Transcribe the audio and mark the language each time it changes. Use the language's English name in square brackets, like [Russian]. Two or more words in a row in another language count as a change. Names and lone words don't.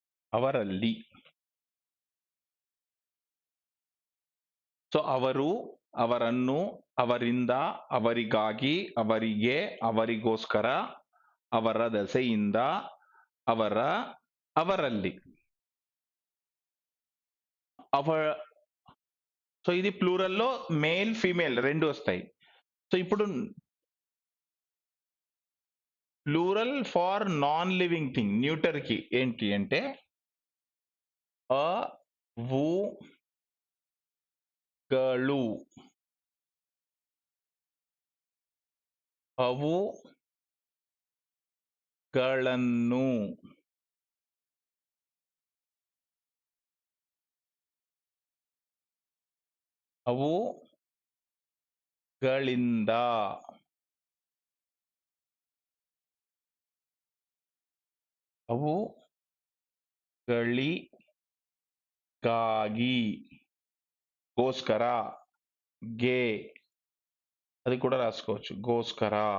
[Kannada] ಅವರಲ್ಲಿ. ಸೊ ಅವರು, ಅವರನ್ನು, ಅವರಿಂದ, ಅವರಿಗಾಗಿ, ಅವರಿಗೆ, ಅವರಿಗೋಸ್ಕರ, ಅವರ ದೆಸೆಯಿಂದ, ಅವರ, ಅವರಲ್ಲಿ. [Telugu] సో ఇది ప్లూరల్లో [English] male female [Telugu] రెండు వస్తాయి. సో ఇప్పుడు [English] plural for non living thing neuter [Telugu] కి ఏంటి అంటే అ, వు, [Kannada] ಗಳು, ಅವುಗಳನ್ನು, ಅವುಗಳಿಂದ, ಅವುಗಳಿಗಾಗಿ, ಗೋಸ್ಕರ, ಗೆ, [Telugu] అది కూడా రాసుకోవచ్చు గోస్కర.